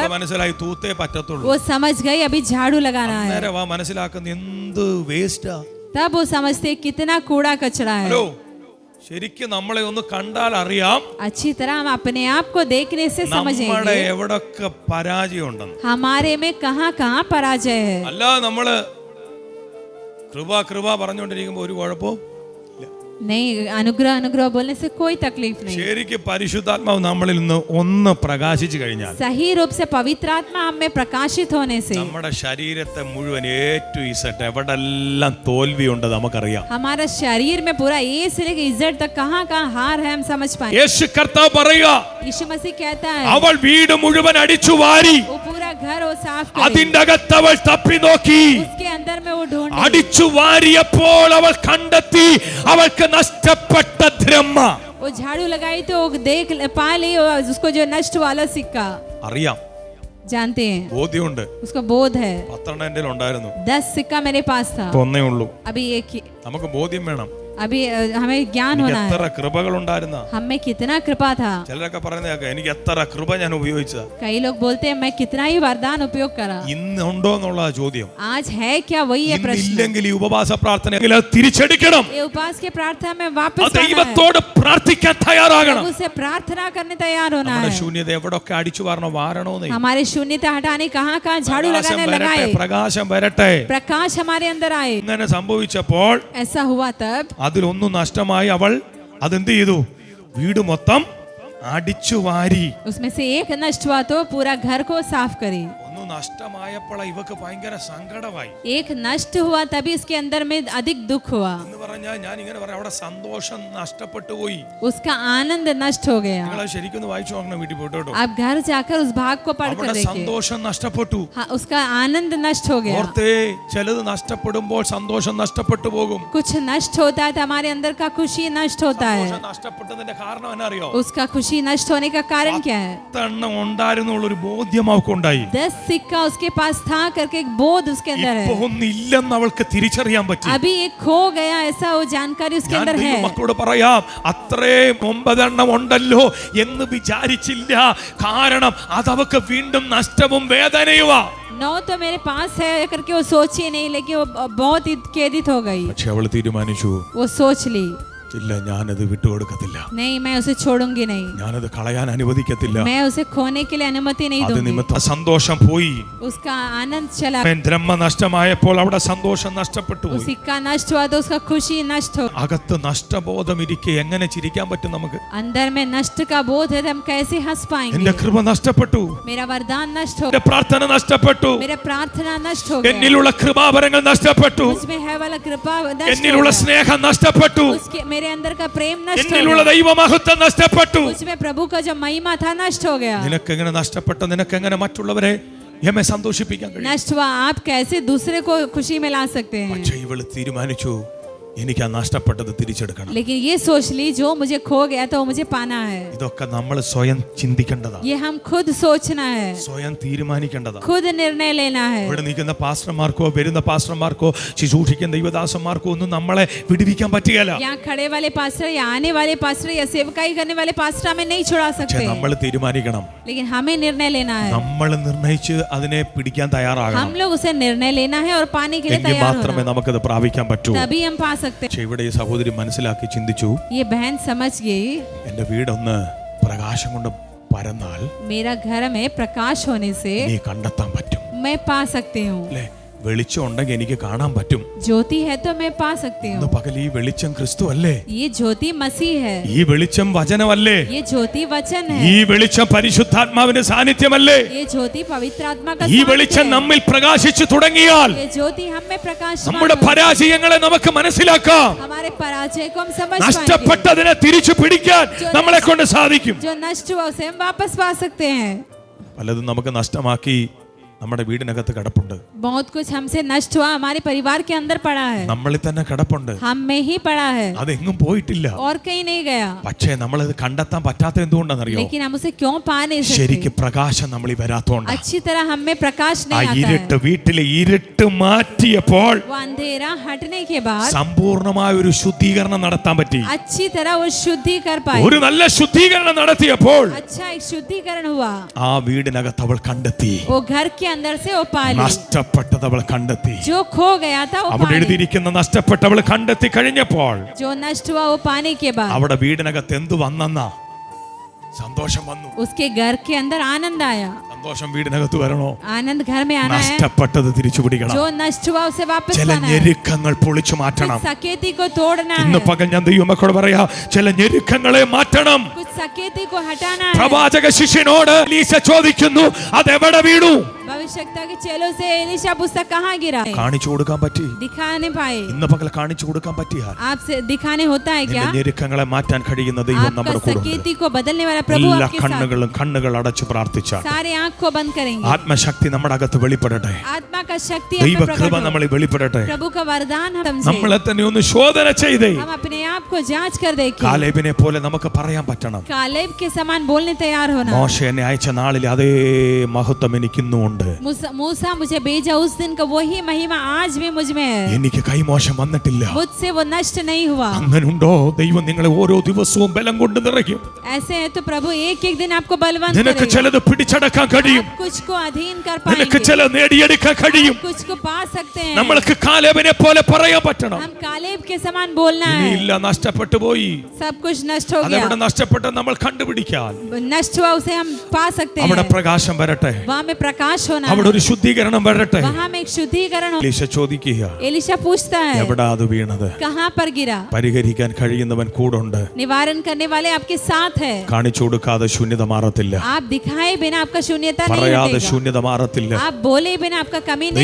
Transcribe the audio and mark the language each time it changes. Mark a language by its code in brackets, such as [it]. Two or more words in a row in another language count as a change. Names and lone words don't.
[ml] മനസ്സിലായി തൂത്തേ പറ്റത്തുള്ളൂ. [hi] वो समझ गई अभी झाड़ू लगाना है. [ml] നേരെ മനസ്സിലാക്കുന്ന എന്ത് വേസ്റ്റാ. [hi] तब वो समझते कितना कूड़ा कचरा है. [ml] ഹലോ, ശരിക്കും നമ്മളെ ഒന്ന് കണ്ടാൽ അറിയാം [hi] अच्छी तरह हम अपने आप को देखने से [ml] നമ്മുടെ [hi] समझेंगे [ml] എവിടൊക്കെ പരാജയം ഉണ്ടെന്ന്. [hi] हमारे में कहाँ कहाँ पराजय है. [ml] അല്ല നമ്മള് കൃപ കൃപ പറഞ്ഞുകൊണ്ടിരിക്കുമ്പോ ഒരു കുഴപ്പവും [hi] नहीं, अनुग्रह अनुग्रह बोलने से कोई तकलीफ नहीं. [ml] ശരിക്കും പരിശുദ്ധാത്മാവ് നമ്മളിൽ നിന്ന് ഒന്ന് പ്രകാശിച്ചു കഴിഞ്ഞാൽ [hi] सही रूप से पवित्र आत्मा हम में प्रकाशित होने से [ml] നമ്മുടെ ശരീരത്തെ മുഴുവൻ ഏറ്റു ഇസട്ട് എവിടെല്ലാം തോൽവിയുണ്ട് നമുക്കറിയാം. [hi] हमारा शरीर में पूरा ए से लेकर इज्जत तक कहाँ कहाँ हार है हम समझ पाए. [ml] യേശു കർത്താവ് പറയുക, [hi] यीशु मसीह कहता है [ml] അവൾ വീട് മുഴുവൻ അടിച്ചു വാരി, [hi] वो पूरा घर वो साफ करे. [ml] അതിന്റെ അകത്ത് അവൾ തപ്പി നോക്കി, [hi] उसके अंदर में वो ढूंढ [ml] അടിച്ചു വാരിയപ്പോൾ അവൾ കണ്ടെത്തി അവൾക്ക് നഷ്ടപ്പെട്ട ദ്രഹ്മ. [hi] वो झाड़ू लगाई तो वो देख पा ली उसको जो नष्ट वाला सिक्का. [ml] അറിയാം, [hi] जानते हैं, [ml] ബോധ്യമുണ്ട്. [hi] उसको बोध है. [ml] 10 എന്റെ ഉണ്ടായിരുന്നു, [hi] 10 सिक्का मेरे पास था. [ml] ഇപ്പൊ ഒന്നേ ഉള്ളൂ. [hi] अभी एक ही. [ml] നമുക്ക് ബോധ്യം വേണം. [hi] अभी हमें ज्ञान होना [ml] എത്ര [hi] है [ml] കൃപകൾ ഉണ്ടായിരുന്ന. [hi] हमें कितना कृपा था. [ml] ചിലരൊക്കെ പറയുന്നത് എനിക്ക് എത്ര കൃപ ഞാൻ ഉപയോഗിച്ച. [hi] कई लोग बोलते हैं मैं कितना ही वरदान उपयोग करा. [ml] ഇന്ന് ഉണ്ടോ എന്നുള്ള ചോദ്യം. [hi] आज है क्या, वही है प्रश्न. [ml] ഇല്ലെങ്കിൽ ഈ ഉപവാസ പ്രാർത്ഥന തിരിച്ചെടുക്കണം. [hi] ये उपवास के प्रार्थना में वापस आना है. [ml] ദൈവത്തോട് പ്രാർത്ഥിക്കാൻ തയ്യാറാകണം. [hi] प्रभु से प्रार्थना करने तैयार होना [ml] നമ്മുടെ [hi] है. [ml] ശൂന്യത എവിടൊക്കെ അടിച്ചു വാരണോ വാരണോന്നേ. [hi] हमारे शून्यता हटाने कहाँ कहाँ झाड़ू लगाने लगाए. [ml] പ്രകാശം വരട്ടെ. [hi] प्रकाश हमारे अंदर आए. [ml] ഇങ്ങനെ സംഭവിച്ചപ്പോൾ [hi] ऐसा हुआ तब [ml] അതിലൊന്നും നഷ്ടമായി. അവൾ അതെന്ത് ചെയ്തു? വീട് മൊത്തം അടിച്ചു വാരി. [hi] उसमें से एक नष्ट हुआ तो पूरा घर को साफ करी. [ml] ഒന്നും നഷ്ടമായപ്പോൾ ഇവക്ക് ഭയങ്കര സങ്കടമായി. [hi] एक नष्ट हुआ तभी इसके अंदर में अधिक दुख हुआ. [ml] എന്ന് പറഞ്ഞാൽ ഞാൻ ഇങ്ങനെ പറയാം, അവിടെ സന്തോഷം നഷ്ടപ്പെട്ടു പോയി. [hi] उसका आनंद नष्ट हो गया. [ml] നിങ്ങൾ ശരിക്കും ഒന്ന് വായിച്ചു നോക്കണം വീട്ടിൽ പോയിട്ട് കേട്ടോ. [hi] आप घर जाकर उस भाग को पढ़कर [ml] അവിടെ [hi] देखिए. [ml] സന്തോഷം നഷ്ടപ്പെട്ടു. [hi] हाँ, उसका आनंद नष्ट हो गया. [ml] ഓർത്തേ, ചിലത് നഷ്ടപ്പെടുമ്പോൾ സന്തോഷം നഷ്ടപ്പെട്ടു പോകും. [hi] कुछ नष्ट होता है तो हमारे अंदर का खुशी नष्ट होता है. [ml] സന്തോഷം നഷ്ടപ്പെട്ടതിന്റെ കാരണം എന്നറിയോ? [hi] उसका खुशी नष्ट होने का कारण क्या है? [ml] എണ്ണം ഉണ്ടായിരുന്നുള്ളൊരു ബോധ്യം അവൾക്കുണ്ടായി. [hi] 10 सिक्का उसके पास था करके एक बोध उसके अंदर [ml] ഇപ്പൊ [hi] है. [ml] ഒന്നില്ലെന്ന് അവൾക്ക് തിരിച്ചറിയാൻ പറ്റി. [hi] अभी एक खो गया ऐसा वो जानकारी उसके [ml] ഞാൻ [hi] अंदर है. [ml] മക്കളോട് പറയാം, അത്രയും 9 എണ്ണം ഉണ്ടല്ലോ എന്ന് വിചാരിച്ചില്ല. കാരണം അതവക്ക് വീണ്ടും നഷ്ടവും വേദനയുവാ. [hi] 9 तो मेरे पास है करके वो सोची नहीं, लेकिन वो बहुत खेदित हो गई. [ml] പക്ഷെ അവൾ തീരുമാനിച്ചു, [hi] वो सोच ली [ml] ഇല്ല, ഞാനത് വിട്ടുകൊടുക്കത്തില്ല, [hi] नहीं, मैं उसे छोड़ूंगी नहीं. [ml] ഞാനത് കളയാൻ അനുവദിക്കത്തില്ല. [hi] मैं उसे खोने के लिए अनुमति नहीं [ml] അത് [hi] दूंगी. [ml] നിമിത്തം സന്തോഷം പോയി. [hi] उसका आनंद चला. [ml] ബ്രഹ്മ നഷ്ടമായപ്പോൾ അവിടെ സന്തോഷം നഷ്ടപ്പെട്ടു [hi] वो [ml] പോയി. [hi] सिक्का नष्ट हुआ तो उसका खुशी नष्ट हो. [ml] അകത്ത് നഷ്ടബോധം ഇരിക്കെ എങ്ങനെ ചിരിക്കാൻ പറ്റും നമുക്ക്? [hi] अंदर में नष्ट का बोध है तो हम कैसे हंस [ml] എന്റെ [hi] पाएंगे. [ml] കൃപ നഷ്ടപ്പെട്ടു, [hi] मेरा वरदान नष्ट हो, [ml] എന്റെ പ്രാർത്ഥന നഷ്ടപ്പെട്ടു, [hi] मेरा प्रार्थना नष्ट हो गया, [ml] എന്നിലുള്ള കൃപാവരങ്ങൾ നഷ്ടപ്പെട്ടു, [hi] मुझमें है वाला कृपा नष्ट हो [ml] എന്നിലുള്ള [hi] गया, [ml] സ്നേഹം നഷ്ടപ്പെട്ടു, [hi] उसके मेरे अंदर का प्रेम नष्ट हो [ml] എന്നിലുള്ള [hi] गया, [ml] ദൈവമഹത്വം നഷ്ടപ്പെട്ടു. [hi] उसमें प्रभु का जो महिमा था नष्ट हो गया. [ml] നിനക്കെങ്ങനെ നഷ്ടപ്പെട്ട? നിനക്കെങ്ങനെ മറ്റുള്ളവരെ എന്നെ സന്തോഷിപ്പിക്കാൻ കഴിയും? [hi] नष्ट हुआ, आप कैसे दूसरे को खुशी में ला सकते हैं. [ml] പക്ഷേ ഇവള് തീരുമാനിച്ചു, എനിക്ക് ആ നഷ്ടപ്പെട്ടത് തിരിച്ചെടുക്കണം. [hi] लेकिन ये सोच ली जो मुझे खो गया तो मुझे पाना है. [ml] ഇതൊക്കെ നമ്മൾ സ്വയം ചിന്തിക്കേണ്ടതാണ്, [hi] ये हम खुद सोचना है, [ml] സ്വയം തീരുമാനിക്കേണ്ടതാണ്. [hi] खुद निर्णय लेना है. [ml] ഇവിടെ നിൽക്കുന്ന പാസ്റ്റർമാർക്കോ വരുന്ന പാസ്റ്റർമാർക്കോ ശുശ്രൂഷിക്കുന്ന ദൈവദാസന്മാർക്കോ ഒന്നും നമ്മളെ വിടുവിക്കാൻ പറ്റുകയില്ല. [hi] यहाँ खड़े वाले पास्टर या आने वाले पास्टर या सेवकाई करने वाले पास्टर हमें नहीं छुड़ा [ml] പക്ഷേ [hi] सकते. [ml] നമ്മൾ തീരുമാനിക്കണം, [hi] लेकिन हमें निर्णय लेना है. [ml] നമ്മൾ നിർണയിച്ച് അതിനെ പിടിക്കാൻ തയ്യാറാകണം. [hi] हम लोग उसे निर्णय लेना है और पाने के लिए [ml] എങ്കിൽ [hi] तैयार [ml] മാത്രമേ [hi] होना, [ml] നമുക്കത് പ്രാപിക്കാൻ പറ്റൂ. [hi] तभी हम पा सकते हैं. [ml] പക്ഷേ ഇവിടെ ഈ സഹോദരി മനസ്സിലാക്കി ചിന്തിച്ചു, [hi] ये बहन समझ गई, [ml] എന്റെ വീടൊന്ന് പ്രകാശം കൊണ്ട് പരന്നാൽ [hi] मेरा घर में प्रकाश होने से [ml] നീ കണ്ടെത്താൻ പറ്റും. [hi] मैं पा सकती हूँ. [ml] അല്ലേ? വെളിച്ചം ഉണ്ടെങ്കിൽ എനിക്ക് കാണാൻ പറ്റും. [hi] ज्योति है तो मैं पा सकती [ml] ഇന്ന് [hi] हूँ. [ml] പകൽ ഈ വെളിച്ചം ക്രിസ്തു അല്ലേ? [hi] ये ज्योति मसीह है. [ml] ഈ വെളിച്ചം വചനമല്ലേ? [hi] ये ज्योति वचन [ml] ഈ [hi] है. [ml] വെളിച്ചം പരിശുദ്ധാത്മാവിന്റെ സാന്നിധ്യമല്ലേ? [hi] ये ज्योति पवित्र आत्मा का [ml] ഈ [hi] सानिध्य [ml] വെളിച്ചം [hi] है. [ml] നമ്മിൽ പ്രകാശിച്ചു തുടങ്ങിയാൽ [hi] ये ज्योति हम में प्रकाश [ml] നമ്മുടെ പരാജയങ്ങളെ നമുക്ക് മനസ്സിലാക്കാം. [hi] हमारे पराजय को हम समझ पाएंगे. [ml] നഷ്ടപ്പെട്ടതിനെ തിരിച്ചു പിടിക്കാൻ നമ്മളെ കൊണ്ട് സാധിക്കും. [hi] जो नष्ट हुआ उसे हम वापस पा सकते हैं. [ml] പലതും നമുക്ക് നഷ്ടമാക്കി നമ്മുടെ വീടിനകത്ത് കിടപ്പുണ്ട്. [hi] बहुत कुछ हमसे नष्ट हुआ हमारे परिवार के अंदर पड़ा है. [ml] നമ്മളിൽ തന്നെ കിടപ്പുണ്ട്. [hi] हम में ही पड़ा है [ml] അതെങ്ങും പോയിട്ടില്ല. [hi] और कहीं नहीं गया. [ml] പക്ഷേ നമ്മളത് കണ്ടെത്താൻ പറ്റാത്ത എന്തുകൊണ്ടാണെന്നറിയോ? [hi] लेकिन हम उसे क्यों पा नहीं [ml] ശരിക്ക് [hi] सकते? [ml] പ്രകാശം നമ്മളിൽ വരാത്തോണ്ട്. [hi] अच्छी तरह हम में प्रकाश [ml] ആ [hi] नहीं आता [ml] ഇരുട്ട് [hi] है. [ml] വീട്ടിലെ ഇരുട്ട് മാറ്റിയപ്പോൾ [hi] वो अंधेरा हटने के बाद [ml] സമ്പൂർണമായ ഒരു ശുദ്ധീകരണം നടത്താൻ പറ്റി. [hi] अच्छी तरह वो शुद्धि कर पाए. [ml] ഒരു നല്ല ശുദ്ധീകരണം നടത്തിയപ്പോൾ [hi] अच्छा एक शुद्धिकरण हुआ. [ml] ആ വീടിനകത്ത് അവൾ കണ്ടെത്തി. [hi] वो घर के अंदर से वो पा ली. [ml] നഷ്ടപ്പെട്ടത് അവൾ കണ്ടെത്തി. [hi] जो खो गया था वो [ml] അവിടെ [hi] पा ली. [ml] എഴുതിയിരിക്കുന്ന നഷ്ടപ്പെട്ടവൾ കണ്ടെത്തി കഴിഞ്ഞപ്പോൾ [hi] जो नष्ट हुआ वो पाने के बाद [ml] അവിടെ വീടിനകത്ത് എന്തു വന്നെന്നാ? സന്തോഷം വന്നു. [hi] उसके घर के अंदर आनंद आया. [ml] സന്തോഷം വീടിനകത്ത് വരണോ? [hi] आनंद घर में आना है. [ml] നഷ്ടപ്പെട്ടത് തിരിച്ചു പിടിക്കണം. [hi] जो नष्ट हुआ उसे वापस [ml] ചില [hi] पाना है. [ml] ഞെരുക്കങ്ങൾ പൊളിച്ചു മാറ്റണം. [hi] कुछ सकेती को तोड़ना [ml] ഇന്ന് [hi] है. [ml] പകൽ ഞാൻ ദൈവമക്കളോട് പറയാ, ചില ഞെരുക്കങ്ങളെ മാറ്റണം. [hi] कुछ सकेती को हटाना है. [ml] പ്രവാചക ശിഷ്യനോട് എലീശ ചോദിക്കുന്നു, അതെവിടെ വീണു? [hi] भविष्यता के चेलों से एलीशा पुस्तक कहाँ गिरा? [ml] കാണിച്ചു കൊടുക്കാൻ പറ്റി? [hi] दिखा नहीं पाए. [ml] ഇന്ന് പകൽ കാണിച്ചു കൊടുക്കാൻ പറ്റിയാൽ [hi] आपसे दिखाने होता है क्या? [ml] നിന്റെ ഞെരുക്കങ്ങളെ മാറ്റാൻ കഴിയുന്ന ദൈവം [hi] आपका [ml] നമ്മുടെ കൂടെ ഉണ്ട്. [hi] सकेती को बदलने वाला प्रभु [ml] എല്ലാ [hi] आपके साथ. [ml] കണ്ണുകൾ അടച്ചു പ്രാർത്ഥിച്ചാൽ [hi] सारे आँख को बंद करेंगे. [ml] ആത്മശക്തി നമ്മുടെ അകത്ത് വെളിപ്പെടട്ടെ. [hi] आत्मा का शक्ति हम [ml] ദൈവ [hi] में [ml] കൃപ [hi] प्रकट हो. [ml] നമ്മളിൽ വെളിപ്പെടട്ടെ. [hi] प्रभु का वरदान हम समझे. [ml] നമ്മളെ തന്നെ ഒന്ന് ശോധന ചെയ്തേ. [hi] हम अपने आप को जांच कर देखें. [ml] കാലേബിനെ പോലെ നമുക്ക് പറയാൻ പറ്റണം, [hi] कालेब के समान बोलने तैयार होना. [ml] മോശ എന്നെ അയച്ച നാളിൽ അതേ മഹത്വം എനിക്കിന്നുണ്ട്. [hi] मूसा मुझे भेजा उस दिन का वही महिमा आज भी मुझ में है. [ml] എനിക്ക് കൈമോശം വന്നിട്ടില്ല. [hi] मुझसे वो नष्ट नहीं हुआ. [ml] അങ്ങനുണ്ടോ? ദൈവം നിങ്ങളെ ഓരോ ദിവസവും ബലം കൊണ്ട് നിറയ്ക്കും. [hi] ऐसे है तो प्रभु एक एक दिन आपको बलवंत [ml] നിനക്ക് [hi] करेगा. [ml] ചിലത് പിടിച്ചടക്കാൻ കഴിയും. [hi] आप कुछ को अधीन कर [ml] നിനക്ക് [hi] पाएंगे. [ml] ചില നേടിയെടുക്കാൻ കഴിയും. [hi] आप कुछ को पा सकते हैं. [ml] നമ്മൾക്ക് കാലേബിനെ പോലെ പറയാൻ പറ്റണം. [hi] हम कालेब के समान बोलना है. [ml] ഇനിയില്ല, നഷ്ടപ്പെട്ടു പോയി. [hi] सब कुछ नष्ट हो [ml] അതെവിടെ [hi] गया. [ml] നഷ്ടപ്പെട്ട നമ്മൾ കണ്ടുപിടിക്കാൻ [hi] नष्ट हुआ उसे हम पा सकते [ml] അവിടെ [hi] हैं. [ml] പ്രകാശം വരട്ടെ. [hi] वहाँ में प्रकाश होना [ml] അവിടെ [hi] है. [ml] ഒരു ശുദ്ധീകരണം വരട്ടെ. [hi] वहाँ में एक शुद्धिकरण हो. [ml] എലീശ ചോദിക്കുക, [hi] एलीशा पूछता है [ml] എവിടാ അത് വീണത്? [hi] कहाँ पर गिरा? [ml] പരിഹരിക്കാൻ കഴിയുന്നവൻ കൂടുണ്ട്. [hi] निवारण करने वाले आपके साथ है. [ml] കാണിച്ചു കൊടുക്കാതെ ശൂന്യത മാറത്തില്ല. [hi] आप दिखाए बिना आपका शून्यता नहीं [ml] പറയാതെ [hi] हटेगा. [ml] ശൂന്യത മാറത്തില്ല. [hi] आप बोले बिना आपका कमी नहीं